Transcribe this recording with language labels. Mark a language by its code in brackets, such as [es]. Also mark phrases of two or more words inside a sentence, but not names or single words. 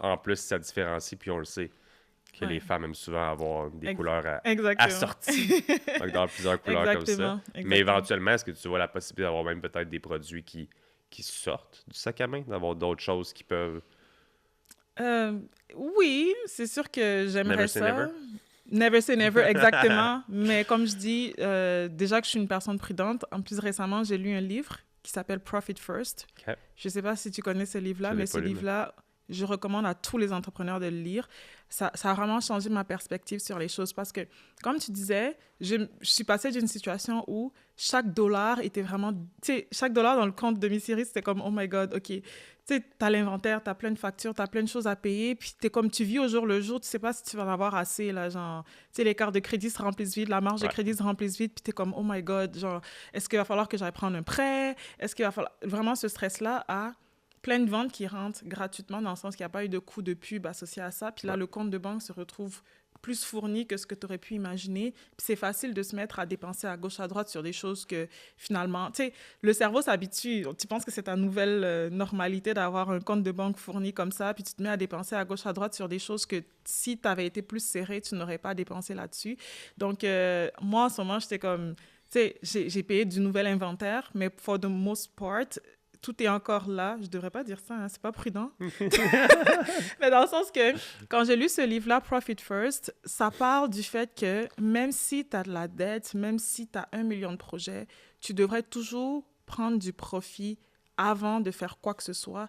[fr] En plus, ça différencie, puis on le sait, que les femmes aiment souvent avoir des couleurs assorties. Donc, d'avoir plusieurs couleurs comme ça. Mais éventuellement, est-ce que tu vois la possibilité d'avoir même peut-être des produits qui sortent du sac à main, d'avoir d'autres choses qui peuvent... Oui, c'est sûr que j'aimerais [en] Never say [fr] ça. [en] never. Never say never, [fr] exactement. Mais comme je dis, déjà que je suis une personne prudente, en plus récemment, j'ai lu un livre qui s'appelle Profit First. Je ne sais pas si tu connais ce livre-là, mais ce livre-là, je recommande à tous les entrepreneurs de le lire. Ça a vraiment changé ma perspective sur les choses parce que, comme tu disais, je suis passée d'une situation où chaque dollar était vraiment... Tu sais, chaque dollar dans le compte de Myseries, c'était comme, [en] oh my God, [fr] OK. Tu sais, t'as l'inventaire, t'as plein de factures, t'as plein de choses à payer, puis t'es comme, tu vis au jour le jour, tu sais pas si tu vas en avoir assez, là, genre... Tu sais, les cartes de crédit se remplissent vite, la marge de crédit se remplisse vite, puis t'es comme, [en] oh my God, [fr] genre, est-ce qu'il va falloir que j'aille prendre un prêt? Est-ce qu'il va falloir... Vraiment, ce stress-là a... plein de ventes qui rentrent gratuitement dans le sens qu'il n'y a pas eu de coût de pub associé à ça. Puis là, le compte de banque se retrouve plus fourni que ce que tu aurais pu imaginer. Puis c'est facile de se mettre à dépenser à gauche, à droite sur des choses que finalement... Tu sais, le cerveau s'habitue. Tu penses que c'est ta nouvelle normalité d'avoir un compte de banque fourni comme ça, puis tu te mets à dépenser à gauche, à droite sur des choses que si tu avais été plus serré, tu n'aurais pas dépensé là-dessus. Donc, moi, en ce moment, j'étais comme... Tu sais, j'ai payé du nouvel inventaire, mais [en] for the most part... [fr] tout est encore là. Je ne devrais pas dire ça, hein, c'est pas prudent. Mais dans le sens que, quand j'ai lu ce livre-là, Profit First, ça parle du fait que même si tu as de la dette, même si tu as 1 million de projets, tu devrais toujours prendre du profit avant de faire quoi que ce soit.